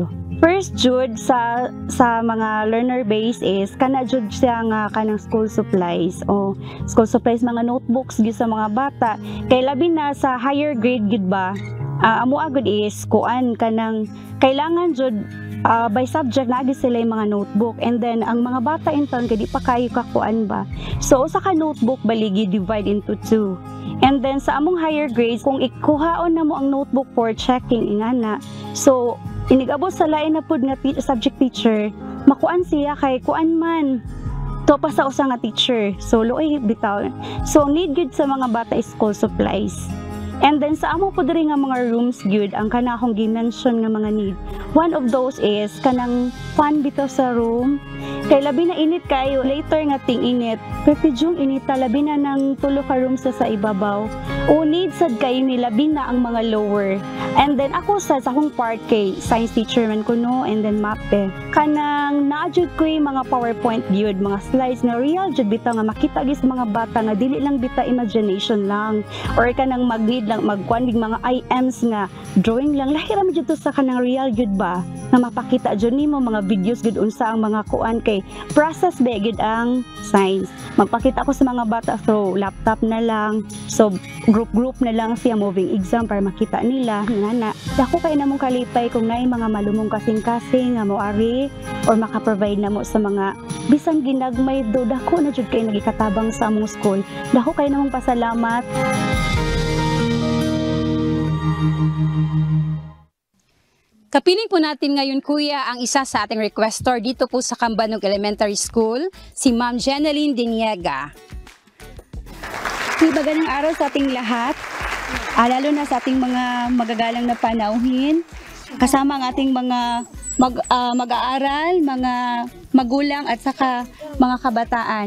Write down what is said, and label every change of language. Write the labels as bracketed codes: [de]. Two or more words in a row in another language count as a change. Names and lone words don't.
[ceb] First jud sa mga learner base is kana jud siya nga kanang [en] school supplies [ceb] o [en] school supplies [ceb] mga notebooks gyud sa mga bata kay labi na sa [en] higher grade [ceb] gid ba. Amo agud is kuan kanang kailangan jud [en] by subject [ceb] na sila yung mga notebook [en] and then [ceb] ang mga bata [en] in town [ceb] kay di pa kayo kakuan ba. So usa ka notebook baligi [en] divide into 2. And then [ceb] sa among [en] higher grades [ceb] kung ikuhaon na mo ang notebook [en] for checking [ceb] ingana. So inigabot sa lain na pud nga [en] subject teacher, [ceb] makuan siya kay kuan man. To pa sa usa nga teacher. So luoy bitaw. So need gyud sa mga bata is [en] school supplies. And then [ceb] sa amo po diri nga mga rooms gyud ang kana akong gi-mention nga mga need. [en] One of those is [ceb] kanang fan bitaw sa room. Kay labi na init kayo, later nga ting init. Pero yung inita, labi na ng tulo ka rooms sa ibabaw. O need sad kayo ni labi na ang mga lower. And then ako sa akong part kay [en] science teacher [ceb] man ko no, [en] and then [ceb] mape. Kanang naadjud ko yung mga PowerPoint gyud, mga slides na real jud bitaw nga makita gis mga bata nga dili lang bita imagination lang. Or kanang mag-need lang magkuan mga IMs nga drawing lang. Lahi ra jud to sa kanang real jud ba? Na mapakita jud nimo mga videos gud unsa ang mga kuan kay process ba gid ang science. Magpakita ko sa mga bata [en] through laptop [ceb] na lang. So group na lang siya moving exam para makita nila nga dako kay namong kalipay kung naay mga malumong kasing-kasing nga moari or maka-provide namo sa mga bisan ginagmay do dako na jud kay nagikatabang sa among school. Dako kay namong pasalamat. [tl] Kapiling po natin ngayon, Kuya, ang isa sa ating requestor dito po sa Cambanog Elementary School, si Ma'am Jeneline Diniega. Magandang araw sa ating lahat, lalo na sa ating mga magagalang na panauhin, kasama ang ating mga mag-aaral, mga magulang at saka mga kabataan.